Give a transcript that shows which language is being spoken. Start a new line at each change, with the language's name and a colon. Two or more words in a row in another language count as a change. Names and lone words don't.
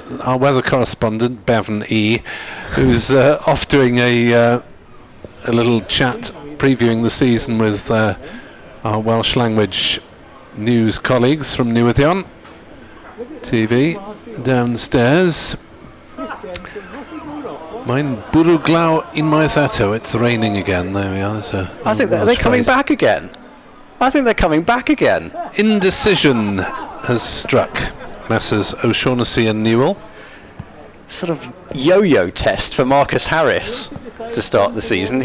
English: Our weather correspondent, Bevan E., who's off doing a little chat previewing the season with our Welsh language news colleagues from Newyddion TV downstairs.
Welsh: Mae'n bwrw glaw unwaith eto.
English: It's raining again. There we are. I think they're coming back again. I think they're coming back again. Indecision has struck Messrs O'Shaughnessy and Newell. Sort of yo-yo test for Marcus Harris to start the season.